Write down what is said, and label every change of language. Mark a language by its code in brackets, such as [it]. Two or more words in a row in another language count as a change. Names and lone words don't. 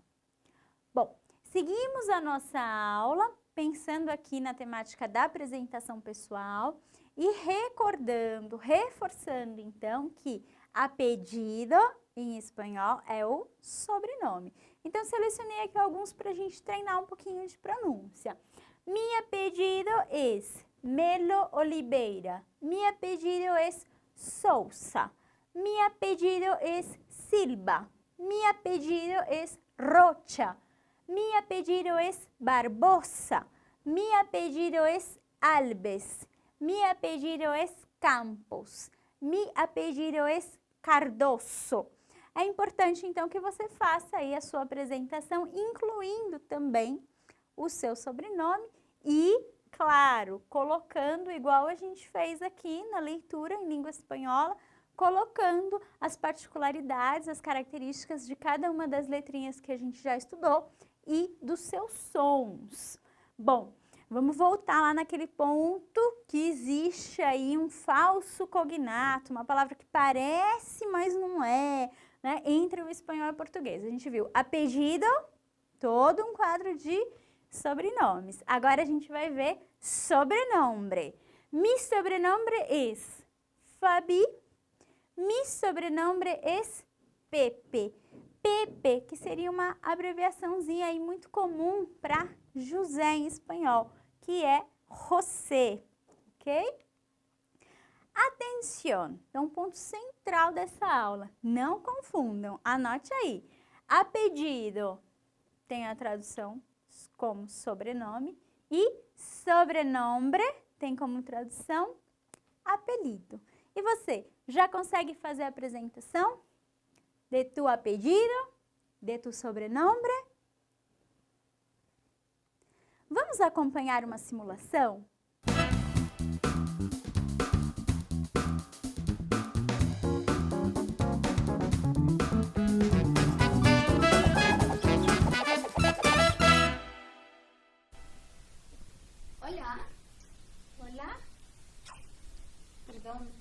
[pt] Bom, seguimos a nossa aula pensando aqui na temática da apresentação pessoal e recordando, reforçando então que apellido em espanhol é o sobrenome. Então, selecionei aqui alguns para a gente treinar um pouquinho de pronúncia. [es] Mi apellido es Melo Oliveira. Mi apellido es Sousa. Mi apellido es Silva. Mi apellido es Rocha. Mi apellido es Barbosa. Mi apellido es Alves. Mi apellido es Campos. Mi apellido es Cardoso. [pt] É importante, então, que você faça aí a sua apresentação, incluindo também o seu sobrenome e, claro, colocando, igual a gente fez aqui na leitura em língua espanhola, colocando as particularidades, as características de cada uma das letrinhas que a gente já estudou e dos seus sons. Bom, vamos voltar lá naquele ponto que existe aí um falso cognato, uma palavra que parece, mas não é, né, entre o espanhol e o português. A gente viu apelido, todo um quadro de sobrenomes. Agora a gente vai ver sobrenombre. [es] Mi sobrenombre es Fabi. Mi sobrenombre es Pepe. [pt] Pepe, que seria uma abreviaçãozinha aí muito comum para José em espanhol, que é José, ok? Atenção, então um ponto central dessa aula, não confundam, anote aí. Apelido tem a tradução como sobrenome e sobrenombre tem como tradução apelido. E você, já consegue fazer a apresentação de tu apelido, [es] de tu sobrenombre? [pt] Vamos acompanhar uma simulação? [es] Hola. Hola. Perdón.